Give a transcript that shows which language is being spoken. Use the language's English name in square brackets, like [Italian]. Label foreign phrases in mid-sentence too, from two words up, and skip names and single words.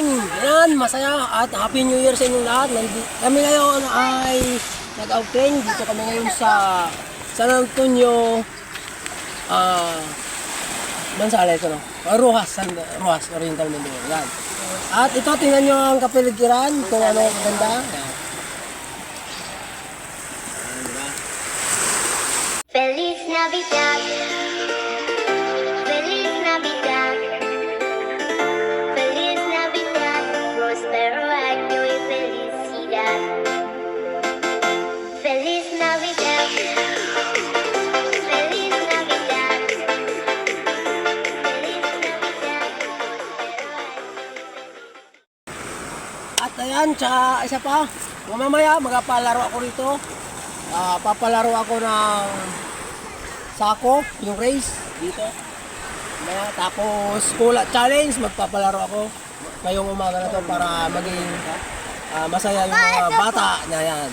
[Filipino] Yan, masaya at [English] Happy New Year [Filipino] sa inyong lahat. Kami ngayon ay nag-outing. Dito kami ngayon sa San Antonio Manzales, no? Rojas, Oriental Mindoro. Yan. At ito, tingnan nyo ang kapaligiran kung ano kaganda. Yan. [Spanish] Feliz Navidad, Feliz Navidad, Feliz Navidad, prospero año y felicidad. Feliz Navidad, Feliz Navidad, Feliz Navidad, prospero año. [Filipino] At ayan, tsaka isa pa, mamaya magpapalaro ako rito. Papalaro ako ng sako, yung race dito. Tapos pula challenge, magpapalaro ako ngayong umaga na to para maging masaya yung mga bata na yan.